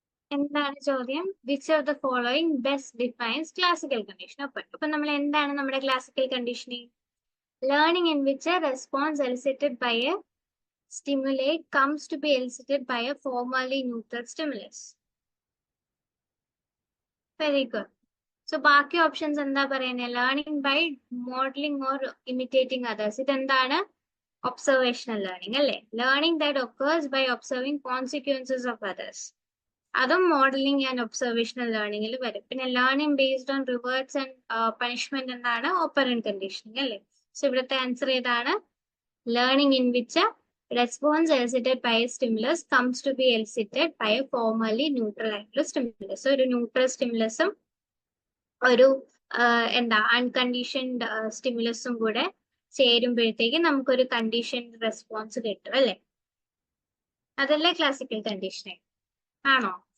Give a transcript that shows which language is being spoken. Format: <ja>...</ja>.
<ml>എന്താണ് ചോദ്യം?</ml> <en>Which of the following best defines classical condition?</en> <ml>അപ്പൊ നമ്മൾ എന്താണ് നമ്മുടെ classical conditioning?</ml> <en>Learning in which a response elicited by a stimulate comes to be elicited by a formally neutral stimulus. Very good. So</en> <ml>ബാക്കി options എന്താ പറയുന്നത്?</ml> <en>Learning by modelling or imitating others.</en> <ml>ഇതെന്താണ്?</ml> <en>Observational learning അല്ലേ? Learning that occurs by observing consequences of others.</en> <ml>അതും modelling and observational ലേണിംഗിൽ വരും. പിന്നെ</ml> <en>learning based on rewards and punishment</en> <ml>എന്താണ്? Operant conditioning അല്ലേ? സോ ഇവിടുത്തെ ആൻസർ ഏതാണ്?</ml> <en>Learning in which response elicited by a stimulus comes to be elicited by a formally neutral ആയിട്ടുള്ള stimulus.</en> <ml>ഒരു neutral സ്റ്റിമുലസും ഒരു എന്താ അൺകണ്ടീഷൻഡ് സ്റ്റിമുലസും കൂടെ ചേരുമ്പോഴത്തേക്ക് നമുക്കൊരു കണ്ടീഷൻഡ് റെസ്പോൺസ് കിട്ടും അല്ലേ? അതല്ലേ ക്ലാസിക്കൽ കണ്ടീഷനിങ്? ആണോ?</ml>